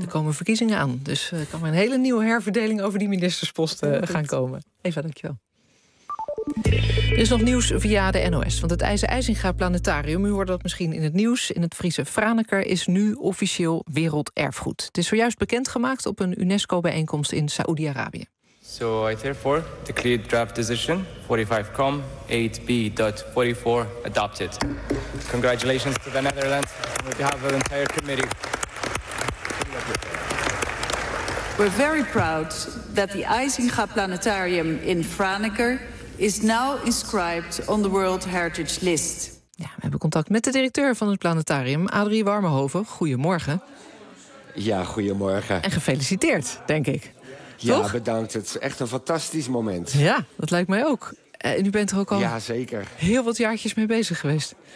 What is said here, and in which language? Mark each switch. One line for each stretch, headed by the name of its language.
Dutch: Er komen verkiezingen aan, dus kan er een hele nieuwe herverdeling over die ministersposten gaan komen. Eva, dankjewel. Er is nog nieuws via de NOS, want het IJzinga Planetarium, u hoorde dat misschien in het nieuws, in het Friese Franeker, is nu officieel werelderfgoed. Het is zojuist bekendgemaakt op een UNESCO-bijeenkomst in Saoedi-Arabië.
English: So I therefore declare draft decision 45.8b.44 adopted. Congratulations to the Netherlands on behalf of the entire committee. We're very proud that the IJzinga Planetarium in Franeker is now inscribed on the World Heritage List.
Dutch: Ja, we hebben contact met de directeur van het planetarium, Adrie Warmerhoven. Goedemorgen. Ja, goedemorgen. En gefeliciteerd, denk ik. Ja, toch? Bedankt. Het is echt een fantastisch moment. Ja, dat lijkt mij ook. En u bent er ook al zeker. Heel wat jaartjes mee bezig geweest.